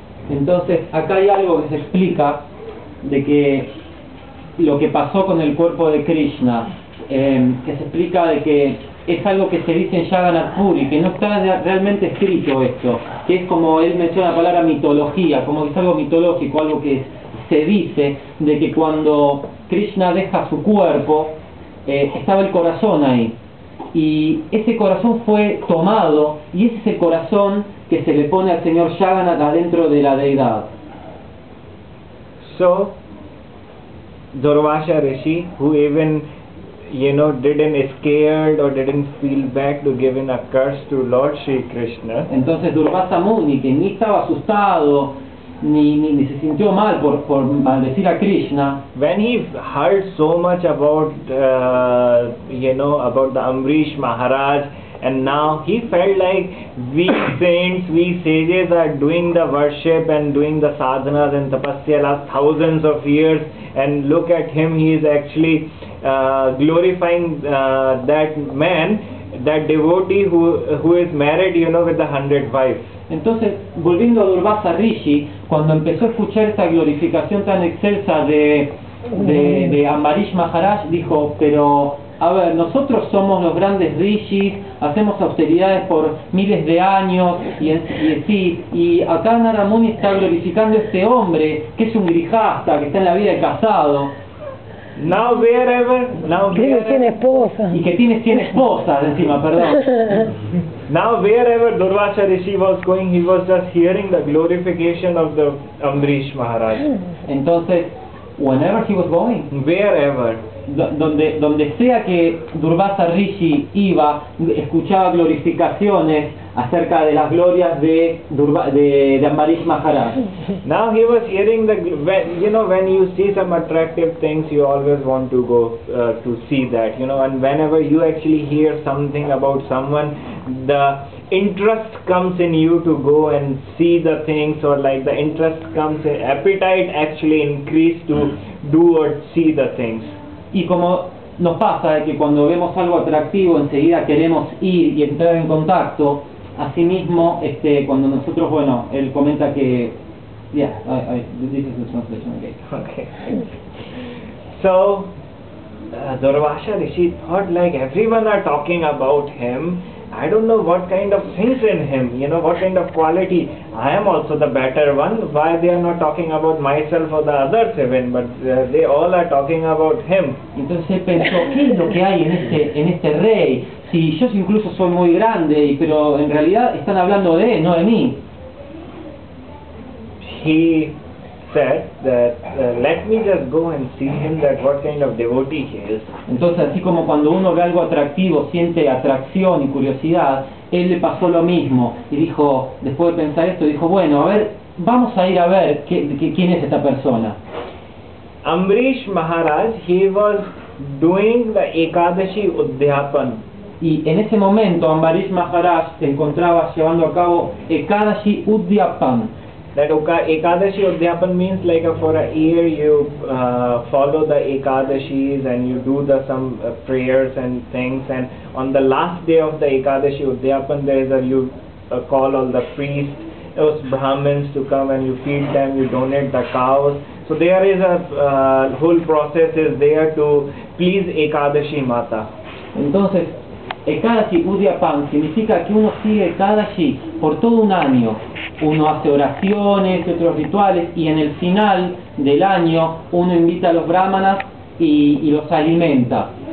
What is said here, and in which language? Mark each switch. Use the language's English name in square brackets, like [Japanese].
[Spanish] Entonces acá hay algo que se explica de que lo que pasó con el cuerpo de Krishna, que se explica de que es algo que se dice en Jagannath Puri, que no está realmente escrito esto, que es como él menciona la palabra mitología, como que es algo mitológico, algo que se dice de que cuando Krishna deja su cuerpo, estaba el corazón ahí, y ese corazón fue tomado, y ese es el corazón que se le pone al señor Jagannath adentro de la deidad. [English] So, Durvasa Rishi, who even, didn't scared or didn't feel bad to giving a curse to Lord Shri Krishna, [Spanish] Entonces Durvasa Muni, que ni estaba asustado, ni se sintió mal por maldecir a Krishna, [English] when he heard so much about, about the Amrish Maharaj, and now he felt like we saints, we sages are doing the worship and doing the sadhanas and tapasya last thousands of years, and look at him, he is actually glorifying that man, that devotee who is married, with the 100 wives. [Spanish] Entonces, volviendo a Durvasa Rishi, cuando empezó a escuchar esta glorificación tan excelsa de Ambarish Maharaj, dijo, pero, a ver, nosotros somos los grandes rishis, hacemos austeridades por miles de años, y acá Narada Muni está glorificando a este hombre, que es un grijasta, que está en la vida de casado, [English] Now wherever, [Spanish] Tiene esposa. y que tiene 100 esposas encima, perdón. [English] now wherever Durvasa Rishi was going, he was just hearing the glorification of the Amrish Maharaj. [Spanish] Entonces, [English] whenever he was going, Wherever. [Spanish] donde sea que Durvasa Rishi iba, escuchaba glorificaciones acerca de las glorias de Ambarish Maharaj. [English] Now he was hearing when you see some attractive things, you always want to go to see that, and whenever you actually hear something about someone, the interest comes in you to go and see the things, or like the interest comes in, appetite actually increase to do or see the things. [Spanish] Y como nos pasa de que cuando vemos algo atractivo enseguida queremos ir y entrar en contacto, asimismo, cuando nosotros, él comenta que, [English] this is the translation again. Okay. So, Durvasa Rishi thought, like, everyone are talking about him. I don't know what kind of things in him, what kind of quality. I am also the better one. Why they are not talking about myself or the others even, but they all are talking about him. [Spanish] Entonces él pensó, ¿qué es lo que hay en este rey? Si yo incluso soy muy grande, pero en realidad están hablando de él, no de mí. [English] He said that let me just go and see him, that what kind of devotee he is. [Spanish] Entonces, así como cuando uno ve algo atractivo, siente atracción y curiosidad, él le pasó lo mismo y dijo, después de pensar esto, dijo, bueno, a ver, vamos a ir a ver quién es esta persona. [English] Amrish Maharaj, he was doing the Ekadashi Udhyapan. [Spanish] Y en ese momento Ambarish Maharaj se encontraba llevando a cabo Ekadashi Udhyapan. [English] That Ekadashi Udhyapan means like for a year you follow the Ekadashis and you do some prayers and things, and on the last day of the Ekadashi Udhyapan there is you call all the priests, those Brahmins to come and you feed them, you donate the cows. So there is a whole process is there to please Ekadashi Mata. [Spanish] Entonces, Ekadashi Udhyapan significa que uno sigue Ekadashi por todo un año. Uno hace oraciones y otros rituales, y en el final del año uno invita a los brahmanas y los alimenta.